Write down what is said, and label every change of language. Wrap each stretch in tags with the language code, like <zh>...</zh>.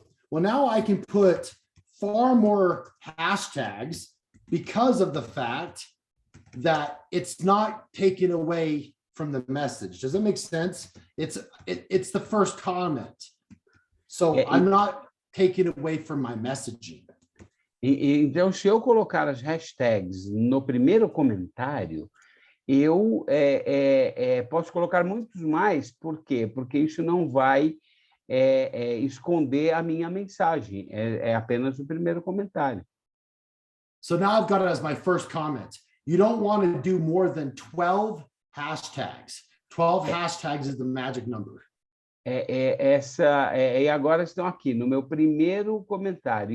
<en>well, now I can put far more hashtags because of the fact that it's not taken away from the message. Does that make sense? It's the first comment. So I'm not taking away from my messaging.</en> <pt>Então, se eu colocar as hashtags no primeiro comentário, eu posso colocar muitos mais. Por quê? Porque isso não vai esconder a minha mensagem. É apenas o primeiro comentário.</pt> <en>So now I've got it as my first comment. You don't want to do more than 12 hashtags. 12 hashtags is the magic number.</en> <pt>E agora estão aqui no meu primeiro comentário.</pt>